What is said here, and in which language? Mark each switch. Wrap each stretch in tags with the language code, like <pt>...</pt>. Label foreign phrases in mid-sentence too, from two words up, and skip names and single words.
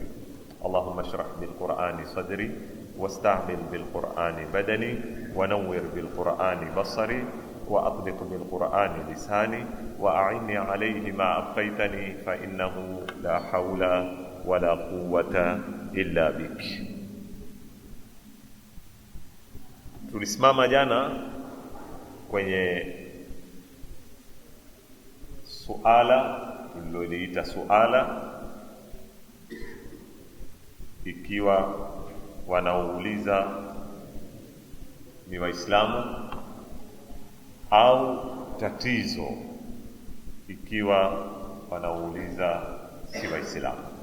<ar>اللهم اشرح بالقرآن صدري، واستعمل بالقرآن بدني، ونور بالقرآن بصري، وأطلق بالقرآن لساني، وأعني عليه ما أبقيتني، فإنه لا حول ولا قوة إلا بك.</ar> <sw>Tulisimama jana kwenye suala tuliloliita suala, ikiwa wanaouliza ni Waislamu au tatizo ikiwa wanaouliza si Waislamu.</sw>